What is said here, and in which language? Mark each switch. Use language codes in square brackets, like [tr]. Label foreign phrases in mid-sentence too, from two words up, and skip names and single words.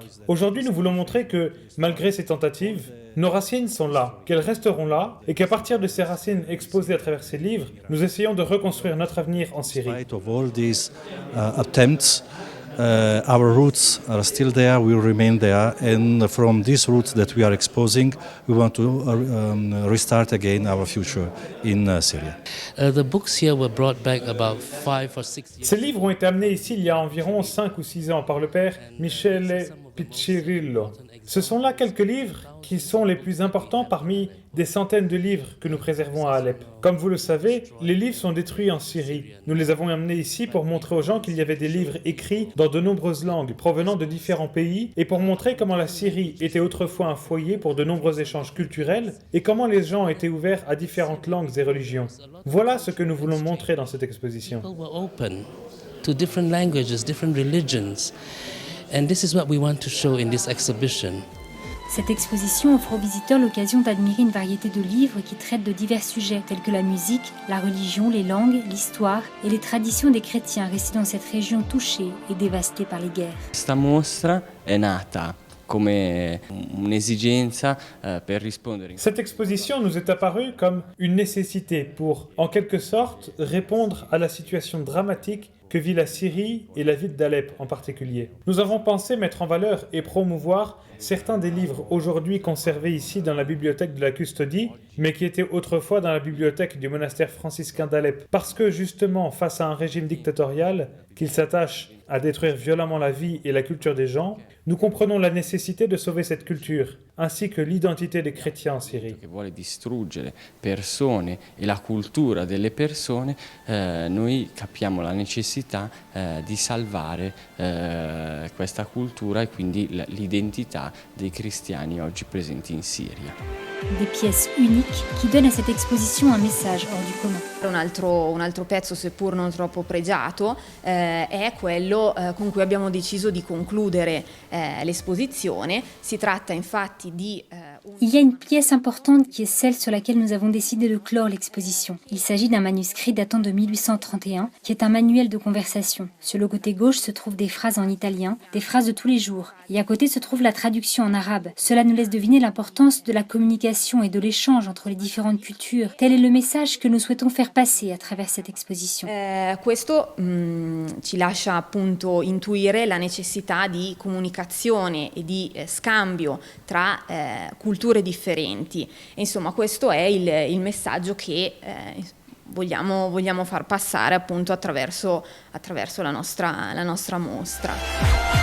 [fr] Aujourd'hui, nous voulons montrer que, malgré ces tentatives, nos racines sont là, qu'elles resteront là, et qu'à partir de ces racines exposées à travers ces livres, nous essayons de reconstruire notre avenir en [en] In [fr] Syrie. [en] spite of all these attempts, our roots are still there, will remain there, and from these roots that we are exposing, we want to restart again our future in Syria. The books here were brought back about 5 or 6 years. [fr] Ces livres ont été amenés ici il y a environ 5 ou 6 ans par le père Michele Piccirillo. Ce sont là quelques livres qui sont les plus importants parmi des centaines de livres que nous préservons à Alep. Comme vous le savez, les livres sont détruits en Syrie. Nous les avons amenés ici pour montrer aux gens qu'il y avait des livres écrits dans de nombreuses langues provenant de différents pays et pour montrer comment la Syrie était autrefois un foyer pour de nombreux échanges culturels et comment les gens étaient ouverts à différentes langues et religions. Voilà ce que nous voulons montrer dans cette exposition. [en] People were open to different languages, different religions. And this is what we want to show in this exhibition. [fr] Cette exposition offre aux visiteurs l'occasion d'admirer une variété de livres qui traitent de divers sujets tels que la musique, la religion, les langues, l'histoire et les traditions des chrétiens restés dans cette région touchée et dévastée par les guerres. [it] Questa mostra è nata come un'esigenza per rispondere. [fr] Cette exposition nous est apparue comme une nécessité pour, en quelque sorte, répondre à la situation dramatique que vit la Syrie et la ville d'Alep en particulier. Nous avons pensé mettre en valeur et promouvoir certains des livres aujourd'hui conservés ici dans la bibliothèque de la custodie, mais qui étaient autrefois dans la bibliothèque du monastère franciscain d'Alep, parce que justement, face à un régime dictatorial qu'il s'attache à détruire violemment la vie et la culture des gens, nous comprenons la nécessité de sauver cette culture, ainsi que l'identité des chrétiens en Syrie. [it] Che vuole distruggere persone e la cultura delle persone, noi capiamo la necessità di salvare questa cultura e quindi l'identità dei cristiani oggi presenti in Siria. [fr] Des pièces uniques qui donnent à cette exposition un message hors du commun. [it] Un altro pezzo, seppur non troppo pregiato, è quello con cui abbiamo deciso di concludere l'esposizione. Si tratta infatti di... [fr] Il y a une pièce importante qui est celle sur laquelle nous avons décidé de clore l'exposition. Il s'agit d'un manuscrit datant de 1831 qui est un manuel de conversation. Sur le côté gauche se trouvent des phrases en italien, des phrases de tous les jours. Et à côté se trouve la traduction en arabe. Cela nous laisse deviner l'importance de la communication et de l'échange entre les différentes cultures. Tel est le message que nous souhaitons faire passer à travers cette exposition. [it] Questo ci lascia appunto intuire la necessità di comunicazione e di scambio tra culture differenti. E insomma, questo è il messaggio che vogliamo far passare appunto attraverso la nostra mostra.